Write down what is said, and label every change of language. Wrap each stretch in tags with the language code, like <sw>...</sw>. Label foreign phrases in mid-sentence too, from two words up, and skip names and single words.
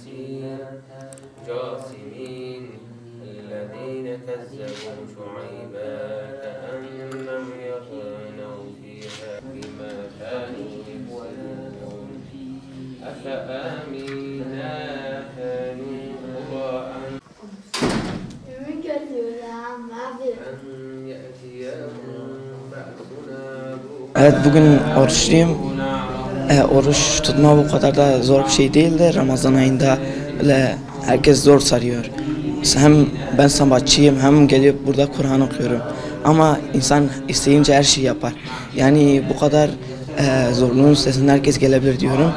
<ar>جاثمين الذين كذبوا شعيبا كأن لم يغنوا فيها بما كانوا يفسدون أفأمنا أهل القرى أن يأتيهم بأسنا</ar> <tr>Evet, bugün oruçluyum. Oruç tutma bu kadar da zor bir şey değildi. Ramazan ayında öyle herkes zor sarıyor. Hem ben sabahçıyım hem gelip burada Kur'an okuyorum. Ama insan isteyince her şeyi yapar. Yani bu kadar zorluğun üstesinden herkes gelebilir diyorum.</tr>